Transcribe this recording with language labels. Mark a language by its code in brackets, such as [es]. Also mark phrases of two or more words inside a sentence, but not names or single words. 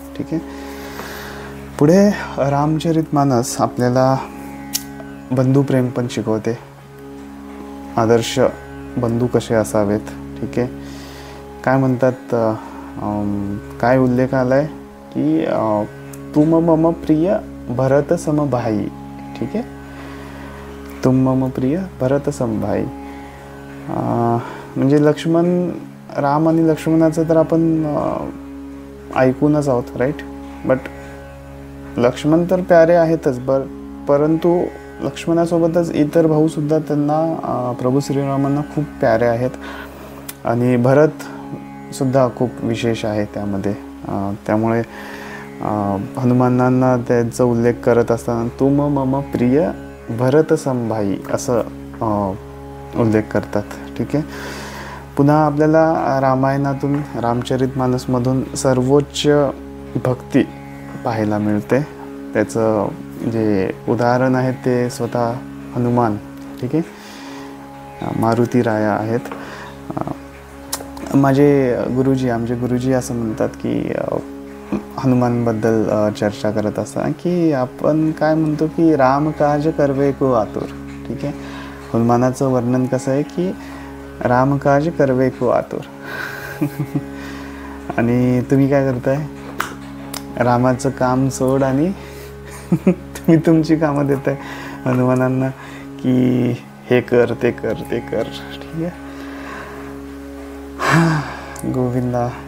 [mr] ठीक आहे. पुढे रामचरितमानस आपल्याला बंधुप्रेम पण शिकवते, आदर्श बंधू कसे असावेत. ठीक आहे, काय म्हणतात, काय उल्लेख आलाय की [awa] तुम मम प्रिय भरत समभाई. [mr] ठीक आहे, [awa] तुम मम प्रिय भरत समभाई. [mr] म्हणजे राम आणि लक्ष्मणाचं तर आपण ऐकूनच आहोत, राईट. बट लक्ष्मण तर प्यारे आहेतच, परंतु लक्ष्मणासोबतच इतर भाऊसुद्धा त्यांना प्रभू श्रीरामांना खूप प्यारे आहेत. आणि भरतसुद्धा खूप विशेष आहे त्यामध्ये. त्यामुळे हनुमानांना त्याचा उल्लेख करत असताना [awa] तुम मम प्रिय भरत समभाई [mr] असं उल्लेख करतात. ठीक आहे. पुन्हा आपल्याला रामायणातून, रामचरितमानसमधून सर्वोच्च भक्ती पाहायला मिळते. त्याचं जे उदाहरण आहे ते स्वतः हनुमान. ठीक आहे, मारुती राया आहेत. आमचे गुरुजी असं म्हणतात की हनुमानबद्दल चर्चा करत असताना की आपण काय म्हणतो की [awa] राम काज करवे को आतुर. [mr] ठीक आहे, हनुमानाचं वर्णन कसं आहे की [awa] राम काज करवे को आतुर. [mr] आणि तुम्ही काय करताय, रामाचं काम सोड आणि तुम्ही तुमची कामं देताय हनुमानांना की हे कर ते कर ते कर. ठीक आहे, गोविंदा.